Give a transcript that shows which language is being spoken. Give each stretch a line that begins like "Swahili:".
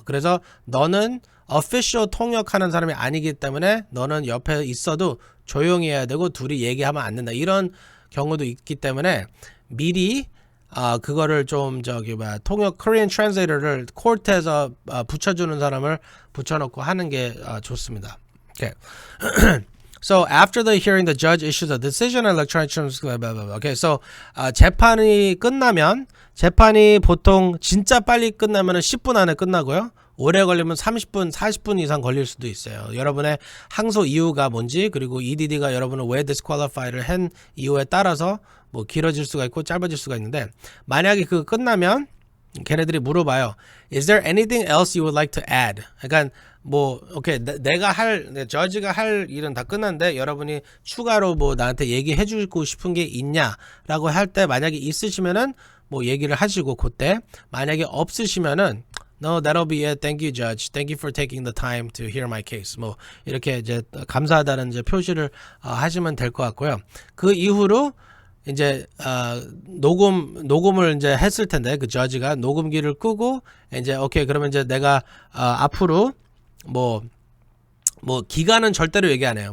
Korean: 그래서 너는 official 통역하는 사람이 아니기 때문에 너는 옆에 있어도 조용히 해야 되고 둘이 얘기하면 안 된다. 이런 경우도 있기 때문에 미리 그거를 좀 통역 Korean translator를 코트에서 붙여주는 사람을 붙여놓고 하는 게 좋습니다.
English: Okay. So after the hearing, the judge issues a decision on electronic terms. Okay.
Korean: So 재판이 끝나면 재판이 보통 진짜 빨리 끝나면은 10분 안에 끝나고요. 오래 걸리면 30분, 40분 이상 걸릴 수도 있어요. 여러분의 항소 이유가 뭔지 그리고 EDD가 여러분을 왜 disqualify를 한 이유에 따라서 뭐 길어질 수가 있고 짧아질 수가 있는데 만약에 그거 끝나면 걔네들이 물어봐요.
English: Is there anything else you would like to add?
Korean: 그러니까 뭐 오케이 저지가 할 일은 다 끝났는데 여러분이 추가로 뭐 나한테 얘기해 주고 싶은 게 있냐라고 할 때 만약에 있으시면은 뭐 얘기를 하시고 그때 만약에 없으시면은
English: No, that'll be it. Thank you, Judge. Thank you for taking the time to hear my case.
Korean: 뭐 이렇게 이제 감사하다는 이제 표시를 하시면 될 것 같고요. 그 이후로 이제 녹음을 이제 했을 텐데 그 저지가 녹음기를 끄고 이제 오케이 그러면 이제 내가 앞으로 뭐 기간은 절대로 얘기 안 해요.